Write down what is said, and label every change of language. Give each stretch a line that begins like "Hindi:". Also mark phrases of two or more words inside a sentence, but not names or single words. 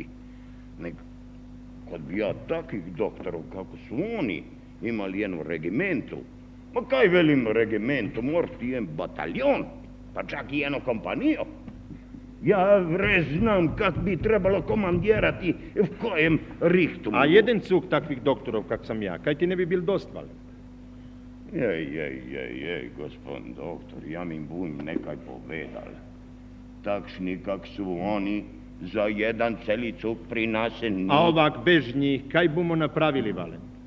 Croatian: Nego, kad bi ja takih doktorov kako su oni imali jednu regimentu, ma kaj velim regimentu, morti jedan bataljon, pa čak i jednu kompanijo. Ja znam kak bi trebalo komandirati v kojem rihtu. A jeden cuk takvih doktorov kak sam ja, kaj ti ne bi bil dost, Valent? Jej, gospod doktor, ja mi bum nekaj povedal. Takšni kak su oni, za jedan celi cuk pri nas ni... A ovak bez njih, kaj bomo napravili, Valent?